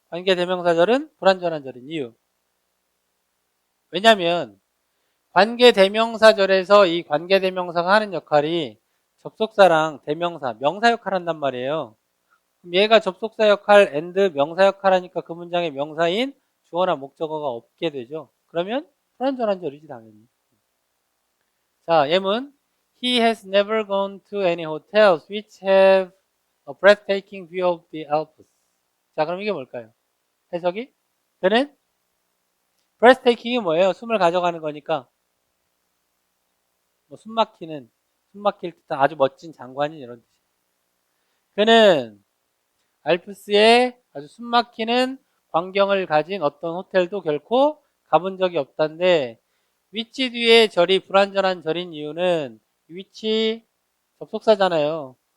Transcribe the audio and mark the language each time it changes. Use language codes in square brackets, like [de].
[ko] 관계 대명사절은 불완전한 절인 이유. 왜냐면 관계 대명사절에서 이 관계 대명사가 하는 역할이 접속사랑 대명사, 명사 역할을 한단 말이에요. 그럼 얘가 접속사 역할 and 명사 역할 하니까 그 문장의 명사인 주어나 목적어가 없게 되죠. 그러면 불완전한 절이지 당연히. 자, 예문. [en] He has never gone to any hotels which have a breathtaking view of the Alps. [ko] 자, 그럼 이게 뭘까요? 해석이? 그는 breathtaking이 뭐예요? 숨을 가져가는 거니까 뭐 숨 막힐 듯한 아주 멋진 장관인 이런 뜻이에요. 그는 알프스의 아주 숨 막히는 광경을 가진 어떤 호텔도 결코 가본 적이 없다는데 위치 뒤에 절이 불완전한 절인 이유는 위치 접속사잖아요.